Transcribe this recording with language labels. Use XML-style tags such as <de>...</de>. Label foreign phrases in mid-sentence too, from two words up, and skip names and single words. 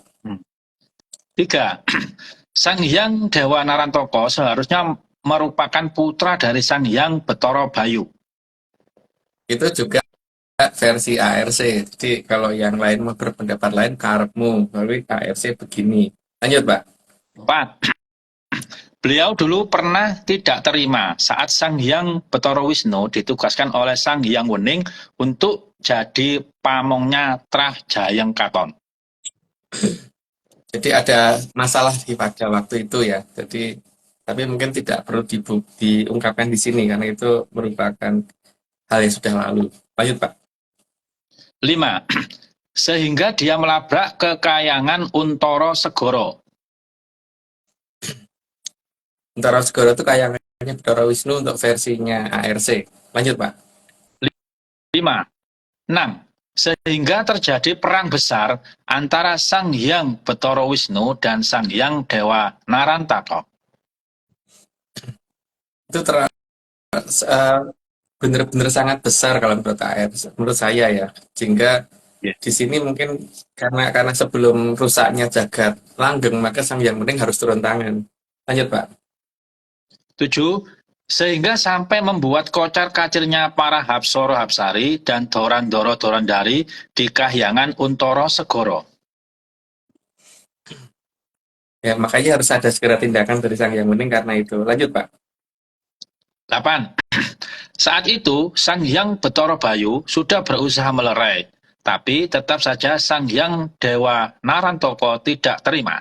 <id>Tiga, Sang Hyang Dewa Narantoko seharusnya merupakan putra dari Sang Hyang Betara Bayu. Itu juga versi ARC. Jadi kalau yang lain mau berpendapat lain, karepmu. Tapi ARC begini. Lanjut, Pak. 4. Beliau dulu pernah tidak terima saat Sang Hyang Betara Wisnu ditugaskan oleh Sang Hyang Wening untuk jadi pamongnya Trah Jayeng Katon. Jadi ada masalah pada waktu itu ya. Jadi tapi mungkin tidak perlu diungkapkan di sini karena itu merupakan hal yang sudah lalu. Lanjut, Pak. 5. Sehingga dia melabrak kekayangan Untara Segoro. Untara Segoro itu kayangannya Betara Wisnu untuk versinya ARC. Lanjut, Pak. 5. 6. Sehingga terjadi perang besar antara Sang Hyang Betara Wisnu dan Sang Hyang Dewa Narantaka. Itu benar-benar sangat besar kalau menurut saya ya. Sehingga di sini mungkin karena sebelum rusaknya jagat langgeng maka Sang Hyang Wening harus turun tangan. Lanjut, Pak. 7. Sehingga sampai membuat kocar-kacirnya para Hapsara Hapsari dan Dorandara Dorandari di kahyangan Untara Segoro. Ya, makanya harus ada segera tindakan dari Sang Hyang Wening karena itu. Lanjut, Pak. 8. Saat itu, Sang Hyang Betara Bayu sudah berusaha melerai, tapi tetap saja Sang Hyang Dewa Narantoko tidak terima.</id>